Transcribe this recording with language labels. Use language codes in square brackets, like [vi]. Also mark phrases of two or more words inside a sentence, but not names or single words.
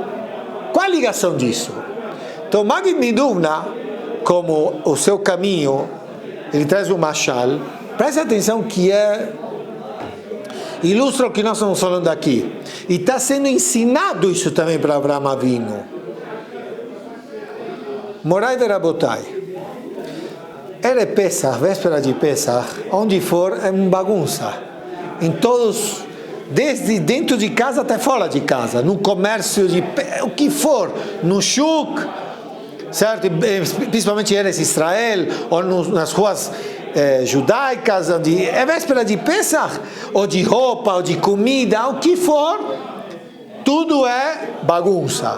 [pt] Qual a ligação disso? Então, Magid Midumna, como o seu caminho, ele traz um mashal. Preste atenção que ilustra o que nós estamos falando aqui. E está sendo ensinado isso também para Abraão Avinu. [he] מוריי ורבותיי. [pt] Ele é Pesach, véspera de Pesach, onde for é uma bagunça. Em todos, desde dentro de casa até fora de casa, no comércio, o que for, no shuk, certo? Principalmente em Eretz Israel, ou nas ruas judaicas, onde é véspera de Pesach, ou de roupa, ou de comida, o que for, tudo é bagunça.